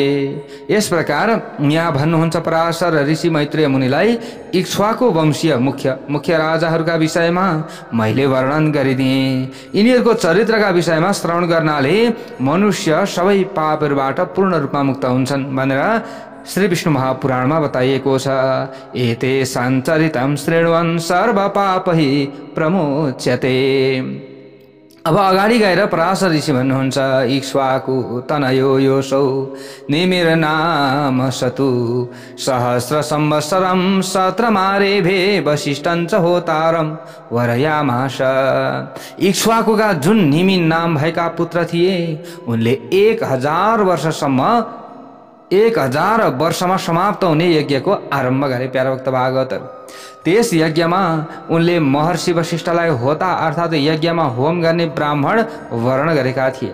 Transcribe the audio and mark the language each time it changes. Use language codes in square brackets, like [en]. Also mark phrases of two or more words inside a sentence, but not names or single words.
[ne] यस प्रकार यहाँ भन्नुहुन्छ पराशर ऋषि मैत्रेय मुनिलाई इक्ष्वाकु वंशीय मुख्य राजाहरूका विषयमा मैले वर्णन गरिदिएँ। यिनीहरूको चरित्रका विषयमा श्रवण गर्नाले मनुष्य सबै पापहरूबाट पूर्ण रूपमा मुक्त हुन्छन् भनेर श्री विष्णु महापुराणमा बताइएको छ। [sa] एते सञ्चरितं शृण्वन् सर्व पापहि प्रमुच्यते। [ne] अब अगाडि गएर पराशर ऋषि भन्नुहुन्छ [sa] इक्ष्वाकु तनयो योऽसौ निमिर नाम सतु सहस्र संवत्सरं सत्रमारेभे वसिष्ठञ्च होतारं वरयामास। [ne] इक्ष्वाकुका जुन निमि नाम भएका पुत्र थिए उनले 1000 वर्षमा समाप्त हुने यज्ञको आरम्भ गरे। प्यारा भक्त भागवतहरू, त्यस यज्ञमा उनले महर्षि वशिष्ठलाई होता अर्थात् यज्ञमा होम गर्ने ब्राह्मण वर्ण गरेका थिए।